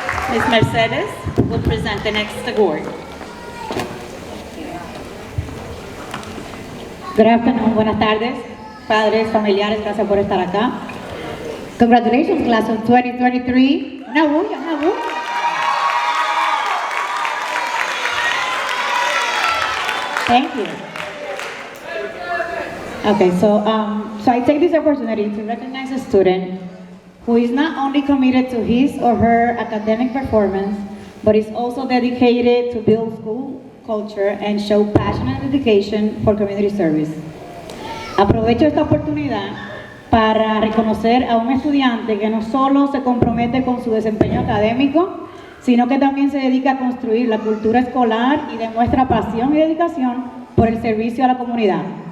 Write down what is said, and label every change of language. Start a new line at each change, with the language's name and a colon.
English: Ms. Mercedes will present the next award. Good afternoon,
Spanish: buenas tardes, padres, familiares, gracias por estar acá.
English: Congratulations, class of 2023.
Spanish: Una bulla, una bulla.
English: Thank you. Okay, so I take this opportunity to recognize a student who is not only committed to his or her academic performance, but is also dedicated to build school culture and show passion and dedication for community service.
Spanish: Aprovecho esta oportunidad para reconocer a un estudiante que no solo se compromete con su desempeño académico, sino que también se dedica a construir la cultura escolar y demuestra pasión y dedicación por el servicio a la comunidad.